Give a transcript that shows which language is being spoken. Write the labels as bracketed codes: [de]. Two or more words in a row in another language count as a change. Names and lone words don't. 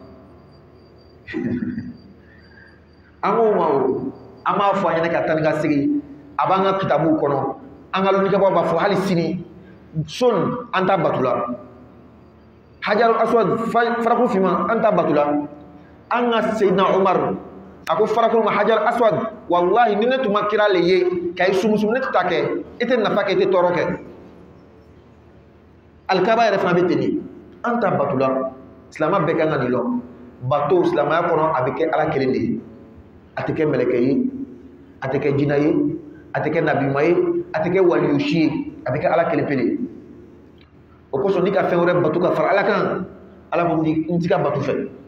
[bm] an k'o ma o an b'a fɔ an ɲɛna ka taa ni ka segin a b'an ka kitabuw kɔnɔ an ka lulikɛbaw b'a fɔ hali sini son an t'a bato la [ar] الحجر الأسود [bm] farakuru finman an t'a bato la an ka seyidina umar a ko farakuru ma [ar] حجر أسود [bm] wallahi ni ne tun ma kira le ye ka i sumusumu ne tɛ taa kɛ i tɛ nafa kɛ i tɛ tɔɔrɔ kɛ alikaba yɛrɛ fana bɛ ten de an t'a bato la silamɛ bɛɛ kan ka nin lɔn bato silamɛya kɔnɔ a bɛ kɛ ala kelen de ye a tɛ kɛ mɛlɛkɛ ye a tɛ kɛ jinɛ ye a tɛ kɛ nabima ye a tɛ kɛ waliyusi ye a bɛ kɛ ala kelen pe de ye o kosɔn n'i ka fɛn wɛrɛ bato ka fara ala kan ala ko n ti ka bato fɛ